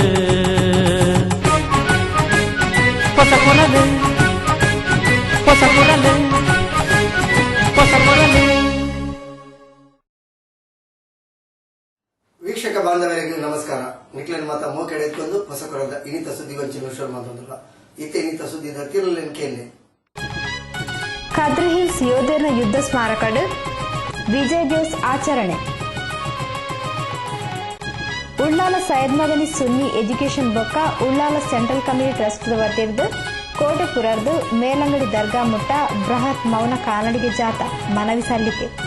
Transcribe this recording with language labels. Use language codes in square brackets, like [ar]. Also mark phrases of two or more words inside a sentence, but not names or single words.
[tcy] ಹೊಸಕುರಲು ಹೊಸಕುರಲು ಹೊಸಕುರಲು. ವೀಕ್ಷಕ ಬಾಂಧವರಿಗೆ ನಮಸ್ಕಾರ. ನಿಕ್ಲನ್ ಮಾತ ಮೋಕೆಡೆ ಎತ್ಕೊಂಡು ಹೊಸಕುರದ ಇನಿತ ಸುದ್ದಿಗೊಂಚಿನ ವಿಷಯ ಮಾತಾಡಲ್ಲ. ಇತ್ತೆ ಇನಿತ ಸುದ್ದಿದ ತಿರುಳೇನು ಕೇಳಿ. ಖಾದ್ರಿ ಹಿಲ್ಸ್ ಯೋಧರ ಯುದ್ಧ ಸ್ಮಾರಕಡ್ ವಿಜಯ್ ದಿವಸ್ ಆಚರಣೆ. ಉಳ್ಳಾಲ ಸೈಯದ್ ಮದನಿ ಸುನ್ನಿ ಎಜುಕೇಷನ್ ಬೊಕ್ಕ ಉಳ್ಳಾಲ ಸೆಂಟ್ರಲ್ ಕಮ್ಯುನಿಟಿ ಟ್ರಸ್ಟ್ ವತಿರ್ದು ಕೋಟೆ ಪುರರ್ದು ಮೇಲಂಗಡಿ ದರ್ಗಾ ಮುಟ್ಟ ಬೃಹತ್ ಮೌನ ಕಾನಡಿಗೆ ಜಾಥಾ ಮನವಿ ಸಲ್ಲಿಕೆ.